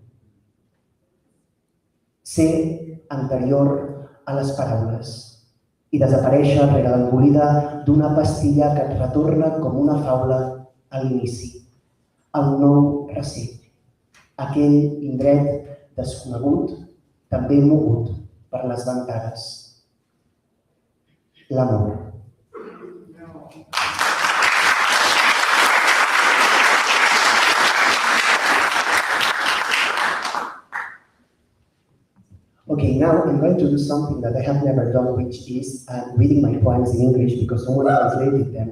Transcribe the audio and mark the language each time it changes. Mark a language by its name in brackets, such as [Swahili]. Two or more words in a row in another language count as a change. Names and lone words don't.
[Catalan] Ser anterior a les paraules i desaparèixer rere l'engolida d'una pastilla que et retorna com una faula a l'inici, a un nou recer, aquell indret desconegut, també mogut per les ventades. L'amor. [English] Okay, now I'm going to do something that I have never done, which is reading my poems in English because someone translated them.